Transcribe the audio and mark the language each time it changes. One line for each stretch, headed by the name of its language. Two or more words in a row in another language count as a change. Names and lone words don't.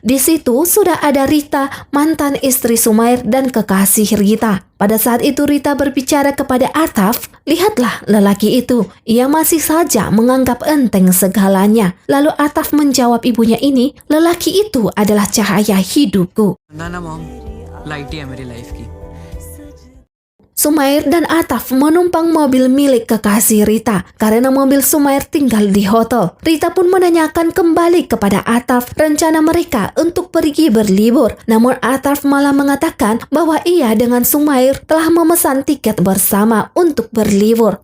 Indonesian: Di situ sudah ada Rita, mantan istri Sumair dan kekasih Rita. Pada saat itu Rita berbicara kepada Atraf, "Lihatlah lelaki itu, ia masih saja menganggap enteng segalanya." Lalu Atraf menjawab ibunya ini, "Lelaki itu adalah cahaya hidupku."
Hindi: ना ना मॉम, लाइट ही है मेरी लाइफ की।
Indonesian: Sumair dan Atraf menumpang mobil milik kekasih Rita karena mobil Sumair tinggal di hotel. Rita pun menanyakan kembali kepada Atraf rencana mereka untuk pergi berlibur. Namun Atraf malah mengatakan bahwa ia dengan Sumair telah memesan tiket bersama untuk berlibur.